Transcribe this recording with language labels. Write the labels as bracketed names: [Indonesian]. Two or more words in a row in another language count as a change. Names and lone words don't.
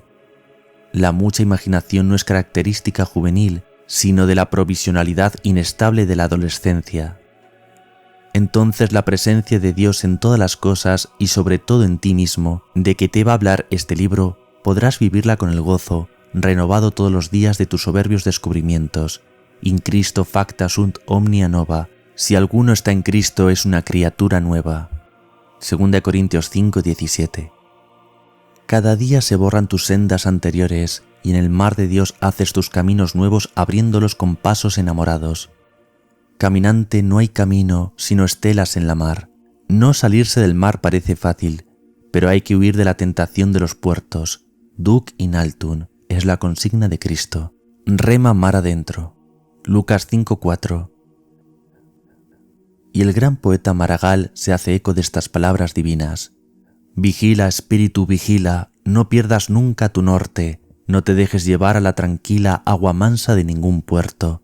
[Spanish] La mucha imaginación no es característica juvenil, sino de la provisionalidad inestable de la adolescencia. Entonces la presencia de Dios en todas las cosas y sobre todo en ti mismo, de que te va a hablar este libro, podrás vivirla con el gozo, renovado todos los días de tus soberbios descubrimientos. [Latin] In Cristo facta sunt omnia nova. [Spanish] Si alguno está en Cristo es una criatura nueva. 2 Corintios 5:17. Cada día se borran tus sendas anteriores y en el mar de Dios haces tus caminos nuevos abriéndolos con pasos enamorados. Caminante, no hay camino sino estelas en la mar. No salirse del mar parece fácil, pero hay que huir de la tentación de los puertos. [Latin] Duc in altum [Spanish] es la consigna de Cristo. Rema mar adentro. Lucas 5:4. Y el gran poeta Maragall se hace eco de estas palabras divinas. Vigila, espíritu, vigila, no pierdas nunca tu norte, no te dejes llevar a la tranquila agua mansa de ningún puerto.